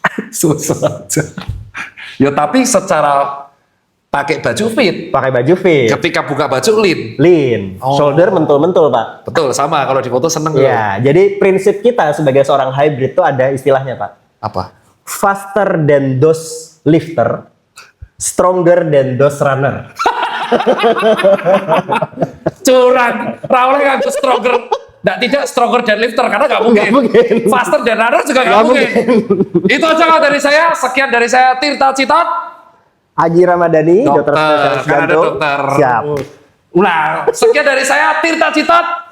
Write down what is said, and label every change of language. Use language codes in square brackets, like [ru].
[id] Susah aja. Ya tapi secara pakai baju fit, Pakai baju fit, ketika buka baju lean. [en] lean, Oh. [id] shoulder mentul-mentul, Pak. Betul, sama kalau di foto seneng. Ya, jadi prinsip kita sebagai seorang hybrid itu ada istilahnya, Pak. Apa? [en] Faster than those lifter, stronger than those runner. [id] Curang. Raul nggak stronger. Tidak stronger dan lifter karena nggak mungkin. Nggak mungkin. Faster dan runner juga nggak mungkin. Itu aja kalau dari saya. Sekian dari saya Tirta Citot. Aji Ramadhani, dokter spesialis kan ada jantung. dokter. Siap. Ulang. Sekian dari saya Tirta Citot.